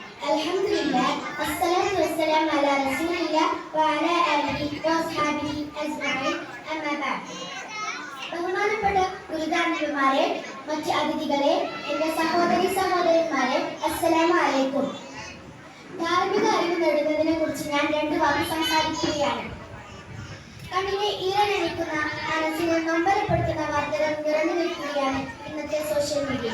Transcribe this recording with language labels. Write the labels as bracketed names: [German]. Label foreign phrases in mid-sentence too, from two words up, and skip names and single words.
[Arabic] الحمد لله الصلاة والسلام على رسول الله و على آله و أصحابه أجمعين. أما بعد. [Malayalam] ബഹുമാനപ്പെട്ട ഗുരുദാനന്മാരെ, മറ്റ് അതിഥികളെ, എന്റെ സഹോദരന്മാരെ, [Arabic] السلام عليكم. [Malayalam] ധാർമ്മിക അറിവ് നേടുന്നതിനെ കുറിച്ച് ഞാൻ രണ്ട് വാക്ക് സംസാരിക്കുകയാണ്. കണ്ണിനെ ഈറനണിക്കുന്ന, മനസ്സിനെ നൊമ്പരപ്പെടുത്തുന്ന വാർത്തകൾ നിറഞ്ഞു നിൽക്കുകയാണ് ഇന്നത്തെ [English] social media.